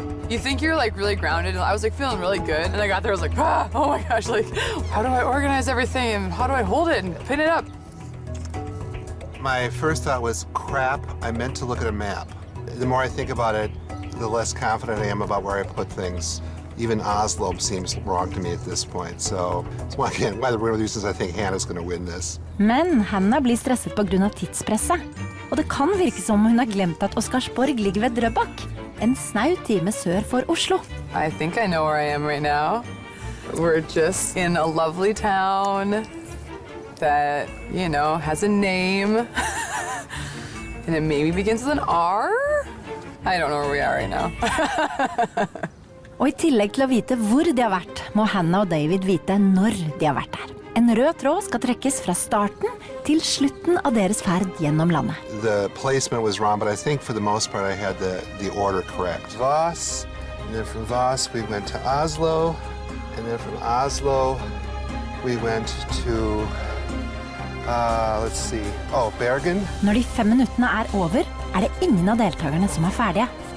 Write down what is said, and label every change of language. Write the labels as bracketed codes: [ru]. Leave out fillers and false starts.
[en] You think you're like really grounded, and I was like feeling really good, and I got there, I was like, oh my gosh, like, how do I organize everything, and how do I hold it and pin it up? My first thought was, crap, I meant to look at a map. The more I think about it, the less confident I am about where I put things. Even Oslo seems wrong to me at this point, so it's one of the reasons I think Hannah's going to win this. [no] Men Hannah blir stresset på grunn av tidspresset. Og det kan virke som hun har glemt at Oscarsborg ligger ved Drøbak, en snau time sør for Oslo. [en] I think I know where I am right now. We're just in a lovely town that, you know, has a name. And it maybe begins with an R? I don't know where we are right now. [no] Og i tillegg til å vite hvor de har vært, må Hannah og David vite når de har vært der. En rød tråd skal trekkes fra starten til slutten av deres ferd gjennom landet. [en] The placement was wrong, but I think for the most part I had the order correct. Voss, and then from Voss we went to Oslo, and then from Oslo we went to, let's see, Bergen. [no] Når de 5 minuttene er over, er det ingen av deltakerne som er ferdige.